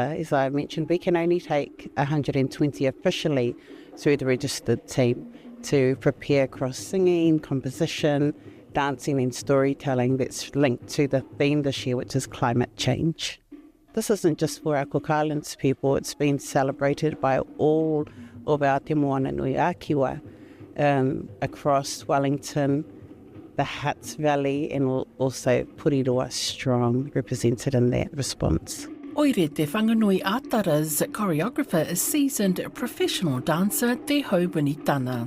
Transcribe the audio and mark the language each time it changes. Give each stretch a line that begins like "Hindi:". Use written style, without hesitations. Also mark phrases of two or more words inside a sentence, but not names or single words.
English: As I mentioned, we can only take 120 officially through the registered team to prepare across singing, composition, dancing and storytelling that's linked to the theme this year, which is climate change. This isn't just for our Cook Islands people, it's been celebrated by all of our
Māori: te moana nui Akiwa
English: across Wellington, the Hutt Valley and also Puriroa Strong represented in that response. Oire Te Whanganui Atara's choreographer is seasoned professional dancer Te Hau Winitana.